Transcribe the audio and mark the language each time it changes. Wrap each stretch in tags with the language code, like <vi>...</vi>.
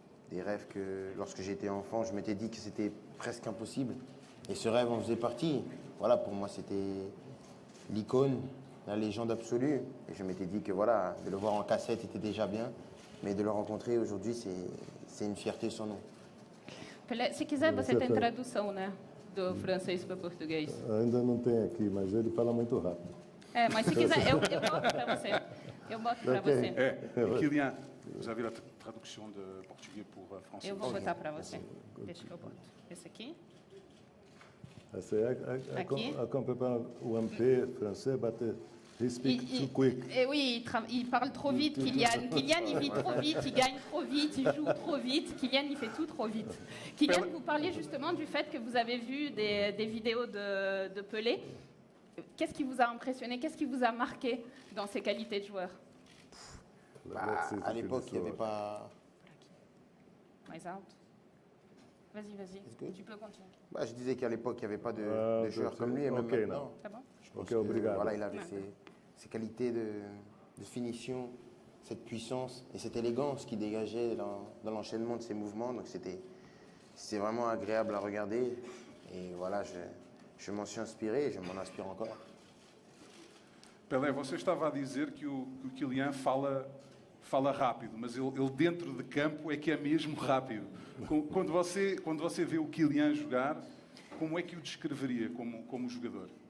<fr>Des rêves que, lorsque j'étais enfant, je m'étais dit que c'était presque impossible. Et ce rêve en faisait partie. Voilà, pour moi, c'était l'icône, la légende absolue. Et je m'étais dit que voilà, de le voir en cassette était déjà bien. Mais de le rencontrer aujourd'hui, c'est une fierté sans nom.</fr> <pt>Pelé, se quiser, você tem tradução, né? Do francês para português. Ainda não tem aqui, mas ele fala muito rápido. Mas se quiser, eu boto para você. Eu boto para você.</pt> <fr>Kylian, vous avez la traduction de portugais pour français.</fr> <pt>Eu vou botar para você. Deixa que eu boto. Esse aqui. Aqui. Acompanhar o MP français,</pt> <en>but he speaks too quick.</en> <fr>Oui, il parle trop vite, Kylian. Kylian, il vit trop vite, il gagne trop vite, il joue trop vite. Kylian, il fait tout trop vite. Kylian, vous parliez justement du fait que vous avez vu des vidéos de Pelé. Qu'est-ce qui vous a impressionné? Qu'est-ce qui vous a marqué dans ses qualités de joueur? À l'époque, il n'y avait pas... Mais out. Vas-y, tu peux continuer. Je disais qu'à l'époque, il n'y avait pas de joueur comme lui, et même maintenant. C'est bon? Je pense que, voilà, il avait ses qualités de finition, cette puissance et cette élégance qui dégageait dans l'enchaînement de ses mouvements. Donc c'est vraiment agréable à regarder. Et voilà, je m'en suis inspiré et je m'en inspire encore.</fr> <pt>Pelé, você estava a dizer que o Kylian fala rápido, mas ele dentro de campo é que é mesmo rápido. Quando você vê o Kylian jogar, como é que o descreveria como jogador?</pt>